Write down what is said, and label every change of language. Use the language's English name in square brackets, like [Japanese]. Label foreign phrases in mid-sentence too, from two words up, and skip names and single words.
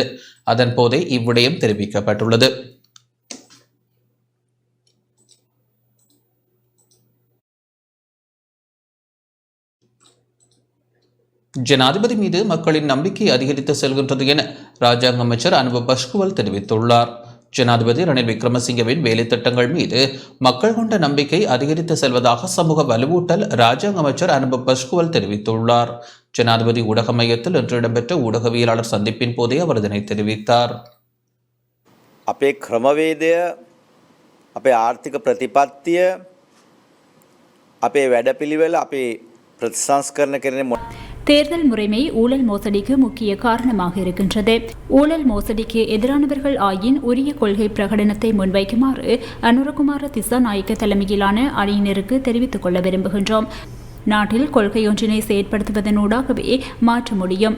[Tamil] அதன் போதே இவ்விடயம் தெரிவிக்கப்பட்டுள்ளது. ஜனாதிபதி மீது மக்களின் நம்பிக்கை அதிகரித்து செல்கின்றது என ராஜாங்க அமைச்சர் அனுபவ பஷ்குவல் தெரிவித்துள்ளார். ஜனாதிபதி ரணில் விக்ரமசிங்கவின் வேலை திட்டங்கள் மீது மக்கள் கொண்ட நம்பிக்கை அதிகரித்து செல்வதாக சமூக வலுவூட்டல் ராஜாங்க அமைச்சர் அனுபவ பஷ்குவல் தெரிவித்துள்ளார். ஜனாதிபதி ஊடக மையத்தில் இன்று இடம்பெற்ற ஊடகவியலாளர் சந்திப்பின் போதே அவர் இதனை தெரிவித்தார். [Sinhala] අපේ ක්‍රමවේදය, අපේ ආර්ථික ප්‍රතිපත්තිය, අපේ වැඩපිළිවෙල, අපේ ප්‍රතිසංස්කරණ කරන [Tamil] தேர்தல் முறைமை ஊழல் மோசடிக்கு முக்கிய காரணமாக இருக்கின்றது. ஊழல் மோசடிக்கு எதிரானவர்கள் ஆயின் உரிய கொள்கை பிரகடனத்தை முன்வைக்குமாறு அனுரகுமார திசாநாயக்க தலைமையிலான அணியினருக்கு தெரிவித்துக் கொள்ள விரும்புகின்றோம். நாட்டில் கொள்கையொன்றினை செயற்படுத்துவதனூடாகவே மாற்ற முடியும்.